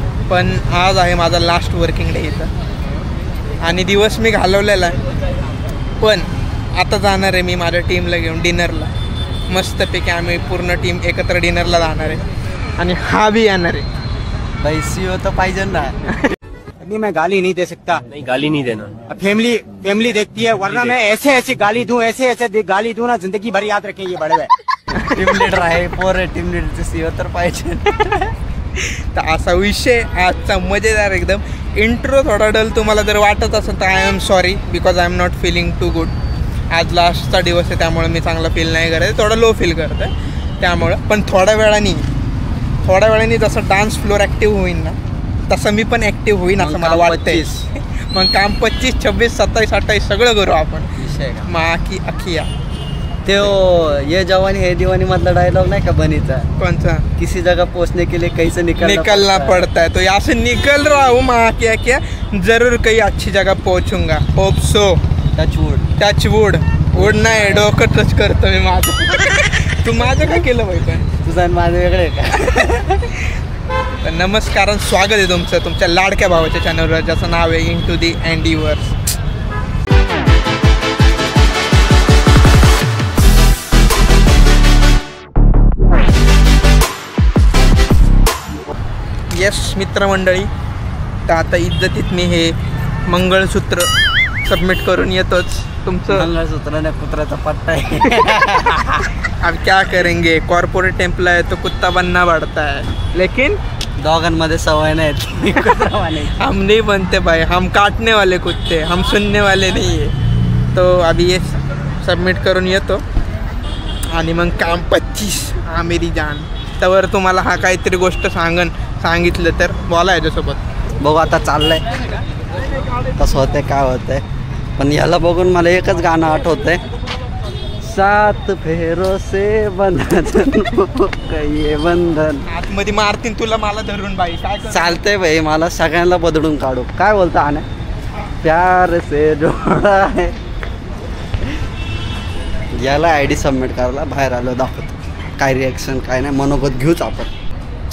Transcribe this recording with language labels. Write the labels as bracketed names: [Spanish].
[Marathi] पण आज आहे माझा लास्ट वर्किंग डे इथं आणि दिवस मी घालवलेला आहे. पण आता जाणार आहे मी माझ्या टीमला घेऊन डिनरला. मस्तपैकी आम्ही पूर्ण टीम एकत्र डिनरला जाणार आहे आणि हा भी येणार आहे. पैसे हो तो पाहिजे ना. [Hindi] अभी मैं गाली नहीं दे सकता. नहीं गाली नहीं देना. फैमिली देखती है वरना मैं ऐसे गाली दूं ऐसे गाली दूं ना जिंदगी भर याद रखें ये बड़े हुए. [Marathi] टीम लीडर आहे पोर टीम लीडरचे सीओ तर पाहिजे. तर असा विषय आजचा मजेदार एकदम. इंट्रो थोडा डल तुम्हाला जर वाटत असेल तर [English] I am sorry because I am not feeling too good. [Marathi] आज लास्टचा दिवस आहे त्यामुळे मी चांगला फील नाही करत आहे. थोडं लो फील करत आहे त्यामुळं. पण थोड्या वेळाने जसं डान्स फ्लोर ॲक्टिव्ह होईन ना तसं मी पण ॲक्टिव्ह होईन असं मला वाटतंय. मग काम 25, 26, 27, 28 सगळं करू आपण. माकी अखिया ते ये जवानी है दीवानी मधला डायलॉग नाही का बनीचा. कोणचा? [Hindi] किसी जगह पहुंचने के लिए कैसे निकलना पड़ता है. तो यहाँ से निकल रहा हूँ माँ क्या जरूर कहीं अच्छी जगह पहुँचूंगा. [English] Hope so. [Marathi] टचवूड वूड नाही डोकं टच करतो मी माझं. तू माझं काय केलं बाई पण तुझं आणि माझं वेगळं आहे का. तर नमस्कार स्वागत आहे तुमचं तुमच्या लाडक्या भावाच्या चॅनलवर ज्याचं नाव आहे इंटू दी एंडिवर्स. येस मित्रमंडळी. तर आता इज्जतीत मी हे मंगळसूत्र सबमिट करून येतोच. तुमचं मंगळसूत्राने कुत्र्याचा पट्टा आहे. [Hindi] अब क्या करेंगे कॉर्पोरेट एम्प्लॉय तो कुत्ता बनना पड़ता है लेकिन [Marathi] दोघांमध्ये सवय नाही. [Hindi] हम नहीं बनते भाई. हम काटने वाले कुत्ते हम सुनने वाले नहीं है. [Marathi] तो अभी ये सबमिट करून येतो आणि मग काम 25. [Hindi] हा मेरी जान. [Marathi] त्यावर तुम्हाला हा काहीतरी गोष्ट सांगितलं तर बोला याच्यासोबत. बघू आता चाललंय कसं होतंय काय होतंय. पण याला बघून मला एकच गाणं आठवतंय. [Hindi] 7 फेरो से बंधन ये बंधन. [Marathi] आतमध्ये मारतीन तुला मला धरून बाई. काय चालतंय भाई मला सगळ्यांना बदलून काढू. काय बोलता [Hindi] आने प्यार से जोडा है. [Marathi] याला ID सबमिट करायला बाहेर आलो दाखवतो. काय रिॲक्शन काय नाही मनोगत घेऊच आपण.